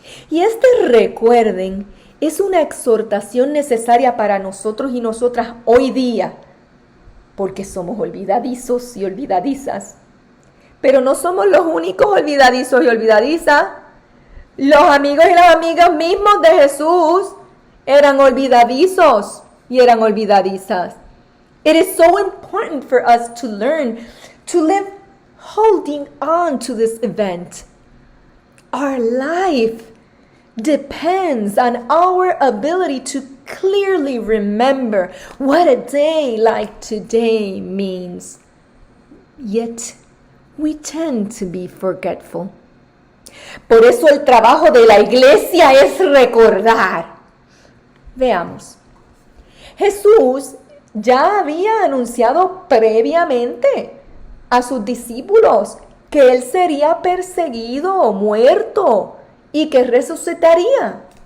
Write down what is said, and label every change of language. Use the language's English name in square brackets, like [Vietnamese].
[Spanish] Y este recuerden es una exhortación necesaria para nosotros y nosotras hoy día, porque somos olvidadizos y olvidadizas. Pero no somos los únicos olvidadizos y olvidadizas. Los amigos y las amigas mismos de Jesús eran olvidadizos y eran olvidadizas. [English] It is so important for us to learn to live holding on to this event. Our life depends on our ability to clearly remember what a day like today means. Yet, we tend to be forgetful. [Spanish] Por eso el trabajo de la iglesia es recordar. Veamos. Jesús ya había anunciado previamente a sus discípulos que él sería perseguido, muerto y que resucitaría.